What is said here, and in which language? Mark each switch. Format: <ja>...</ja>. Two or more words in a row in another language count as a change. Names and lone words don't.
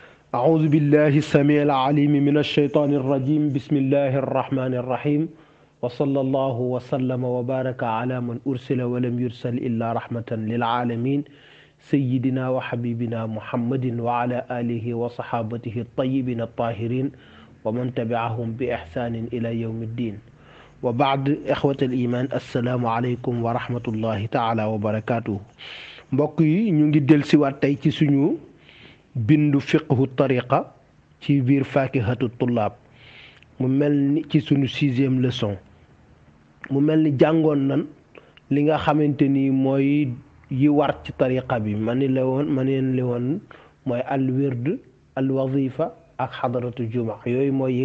<ar>أعوذ بالله السميع العليم من الشيطان الرجيم بسم الله الرحمن الرحيم وصلى الله وسلم وبارك على من أرسل ولم يرسل إلا رحمة للعالمين سيدنا وحبيبنا محمد وعلى آله وصحابته الطيبين الطاهرين ومن تبعهم بإحسان إلى يوم الدين وبعد إخوة الإيمان السلام عليكم ورحمة الله تعالى وبركاته</ar> <wo>mbokk yi ñu ngi dellusiwaat tey ci suñu bindu</wo> <ar>فقه طريقة</ar> <wo>ci biir fakihatu tullaab mu mel ni ci suñu 6e leçon mu mel ni jàngoon nan li nga xamante ni mooy yi war ci tariqa bi ma neen li woon mooy</wo> <ar>الورد الوظيفة</ar> <wo>ak</wo> <ar>حضرة جمعة</ar> <wo>yooyu mooy yi</wo>